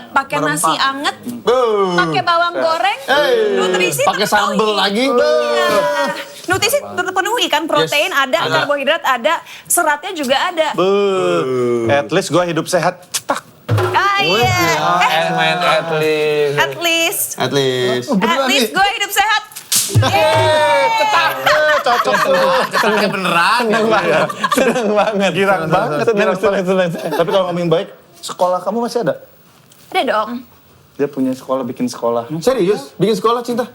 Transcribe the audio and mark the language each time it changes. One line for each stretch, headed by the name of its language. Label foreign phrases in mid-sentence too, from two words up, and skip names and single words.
Indonesian: Pakai nasi anget, pakai bawang goreng, nutrisi Pakai sambel lagi. Iya. Nutrisi terpenuhi kan, protein ada, karbohidrat ada, seratnya juga ada.
English: At least
Indonesian: gua hidup sehat. Cetak. Ah iya. Main
English: at least. At least. At least. At least
Indonesian: gue hidup sehat. Cocok tuh. Cetaknya beneran. Seneng banget. Girang banget. Seneng. Tapi kalau ngomongin baik, sekolah kamu masih ada? Ada dong. Dia punya sekolah, bikin sekolah. Serius? Bikin sekolah Cinta?